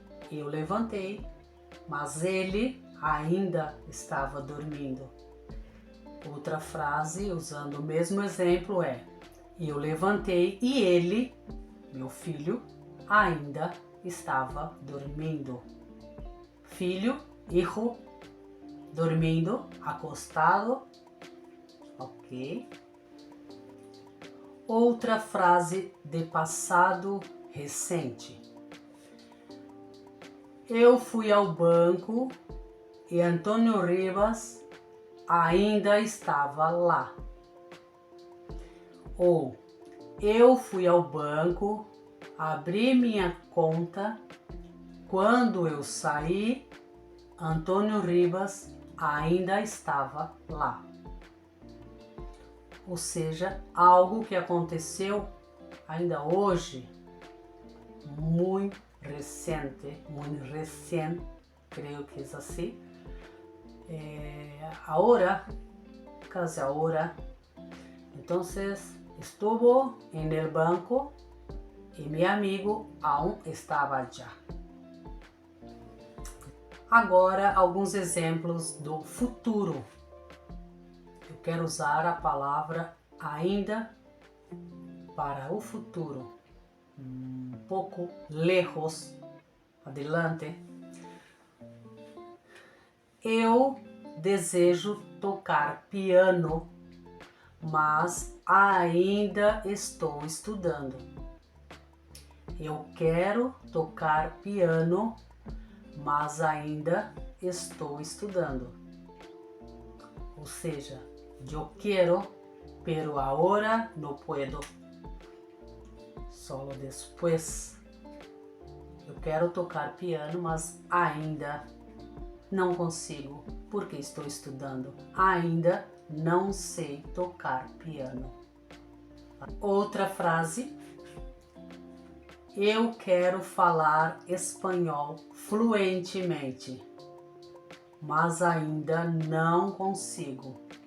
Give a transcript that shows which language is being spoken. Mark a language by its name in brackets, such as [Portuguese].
[Portuguese] Eu levantei, mas ele ainda estava dormindo. Outra frase, usando o mesmo exemplo, é: eu levantei e ele, meu filho, ainda estava dormindo. Filho, hijo, dormindo, acostado. Ok? Outra frase de passado recente. Eu fui ao banco e Antônio Ribas ainda estava lá. Ou eu fui ao banco, abri minha conta, quando eu saí, Antônio Ribas ainda estava lá. Ou seja, algo que aconteceu ainda hoje, muito recente, creio que é assim. [Spanish] Ahora, casi ahora. Entonces, estuvo en el banco y mi amigo aún estava allá. [Portuguese] Agora, alguns exemplos do futuro. Eu quero usar a palavra ainda para o futuro, um pouco [Spanish] lejos, adelante. [Portuguese] Eu desejo tocar piano, mas ainda estou estudando. Eu quero tocar piano, mas ainda estou estudando. Ou seja, eu quero, [Spanish] pero ahora no puedo. Solo después. [Portuguese] Eu quero tocar piano, mas ainda não consigo, porque estou estudando. Ainda não sei tocar piano. Outra frase. Eu quero falar espanhol fluentemente, mas ainda não consigo.